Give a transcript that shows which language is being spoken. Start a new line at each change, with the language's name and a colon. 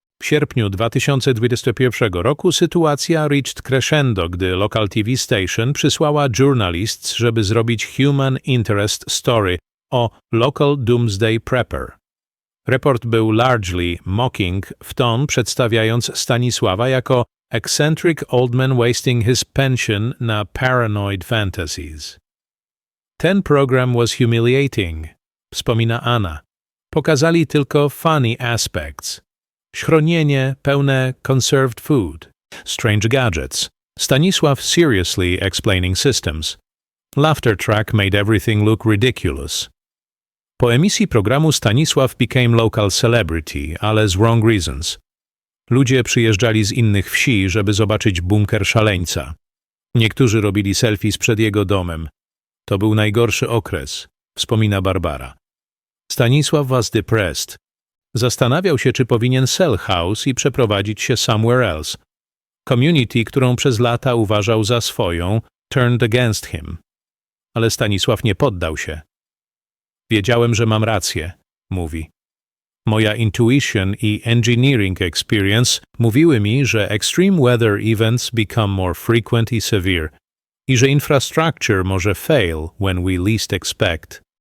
Polish: W sierpniu 2021 roku sytuacja
English: reached crescendo, gdy local TV station
Polish: przysłała
English: journalists,
Polish: żeby zrobić
English: human interest story o local doomsday prepper.
Polish: Report był
English: largely mocking
Polish: w ton, przedstawiając Stanisława jako
English: eccentric old man wasting his pension
Polish: na
English: paranoid fantasies.
Polish: Ten program
English: was humiliating,
Polish: wspomina Anna. Pokazali tylko
English: funny aspects.
Polish: Schronienie pełne
English: conserved food, strange gadgets. Stanisław seriously explaining systems. Laughter track made everything look ridiculous.
Polish: Po emisji programu Stanisław
English: became local celebrity,
Polish: ale z
English: wrong reasons.
Polish: Ludzie przyjeżdżali z innych wsi, żeby zobaczyć bunkier szaleńca. Niektórzy robili selfies przed jego domem. To był najgorszy okres, wspomina Barbara.
English: Stanisław was depressed.
Polish: Zastanawiał się, czy powinien
English: sell house
Polish: i przeprowadzić się
English: somewhere else.
Polish: Community, którą przez lata uważał za swoją, turned against him. Ale Stanisław nie poddał się. Wiedziałem, że mam rację, mówi. Moja
English: intuition i engineering experience
Polish: mówiły mi, że
English: extreme weather events become more frequent i severe
Polish: i że
English: infrastructure
Polish: może
English: fail when we least expect.